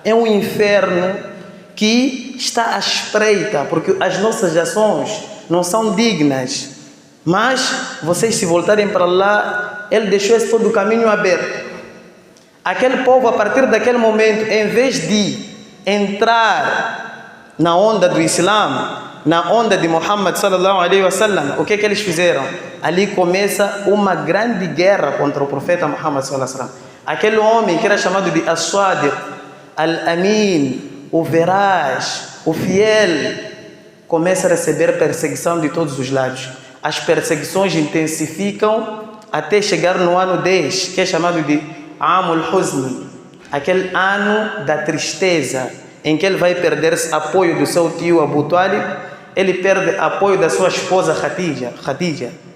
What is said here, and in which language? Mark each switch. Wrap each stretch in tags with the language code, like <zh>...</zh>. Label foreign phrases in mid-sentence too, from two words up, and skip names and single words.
<pt>É um inferno que está à espreita, porque as nossas ações não são dignas. Mas vocês, se voltarem para lá, Ele deixou esse todo o caminho aberto. Aquele povo, a partir daquele momento, em vez de entrar na onda do Islã, na onda de Muhammad</pt> <ar>صلى الله عليه وسلم,</ar> <pt>o que é que eles fizeram? Ali começa uma grande guerra contra o profeta Muhammad</pt> <ar>صلى الله عليه وسلم.</ar> <pt>Aquele homem que era chamado de As-Sadiq, Al-Amin, o veraz, o fiel, começa a receber perseguição de todos os lados. As perseguições intensificam até chegar no ano 10, que é chamado de</pt> <ar>عام الحزن,</ar> <pt>aquele ano da tristeza, em que ele vai perder apoio do seu tio Abu Talib, ele perde apoio da sua esposa Khadija.</pt>